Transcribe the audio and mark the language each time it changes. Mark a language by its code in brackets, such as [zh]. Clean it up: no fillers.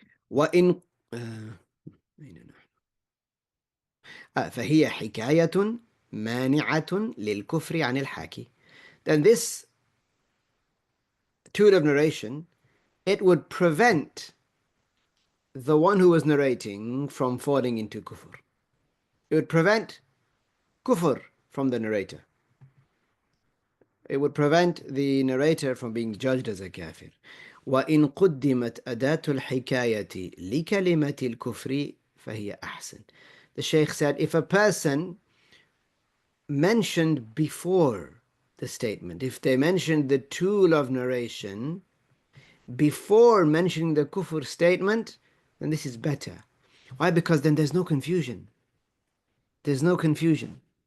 [ar] وإن فهي حكاية مانعة للكفر عن الحاكي. [en] Then this tool of narration, it would prevent the one who was narrating from falling into kufr. It would prevent kufr from the narrator. It would prevent the narrator from being judged as a kafir. [ar] وإن قدمت أداة الحكاية لكلمة الكفر فهي أحسن. [en] The Shaykh said, if a person mentioned before the statement, if they mentioned the tool of narration before mentioning the kufr statement, then this is better. Why? Because then there's no confusion. There's no confusion.